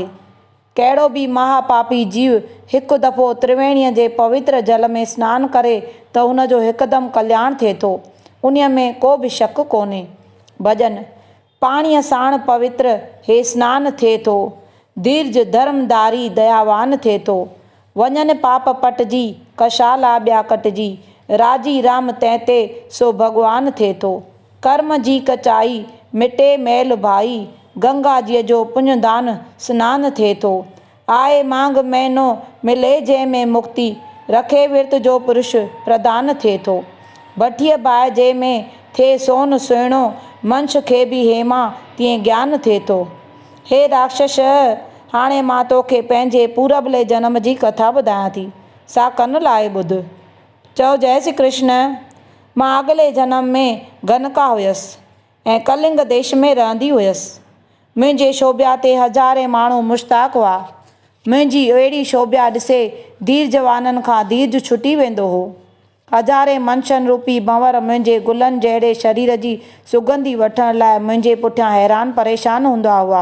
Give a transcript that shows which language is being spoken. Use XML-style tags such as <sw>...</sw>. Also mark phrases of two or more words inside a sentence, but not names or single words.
<sd>कहिड़ो बि महापापी जीव हिकु दफ़ो त्रिवेणीअ जे पवित्र जल में सनानु करे त हुनजो हिकदमि कल्याण थिए थो, उन्हीअ में को बि शक कोन्हे। भॼन पाणीअ साण पवित्र हे सनानु थिए थो, धीर्ज धर्मदारी दयावान थिए थो। वञनि पाप पटजी कशाला ॿिया कटिजी, राजी राम तंहिं ते सो भॻवान थिए थो। कर्म जी कचाई मिटे मैल भाई, गंगा जीअ जो पुञदान सनानु थिए थो। आए माघ महीनो मिले जंहिंमें मुक्ति, रखे विर्त जो पुरुष प्रदान थिए थो। भठीअ बाहि जंहिंमें थिए सोन सुहिणो, मनुष्य खे बि हेमा तीअं ज्ञान थिए थो। हे राक्षस, हाणे मां तोखे पंहिंजे पूरबले जनम जी कथा ॿुधायां थी, सा कन लाइ ॿुध। चओ जय श्री कृष्ण। मां अॻिले जनम में गनका हुयसि ऐं कलिंग देश में रहंदी हुयसि। मुंहिंजे शोभा ते हज़ारे माण्हू मुश्ताक हुआ। मुंहिंजी अहिड़ी शोभा ॾिसे धीरजवाननि खां धीरज छुटी वेंदो हो। हज़ारे मनशन रूपी भंवर मुंहिंजे गुलनि जहिड़े शरीर जी सुगंधी वठण लाइ मुंहिंजे पुठियां हैरान परेशान हूंदा हुआ।</sd>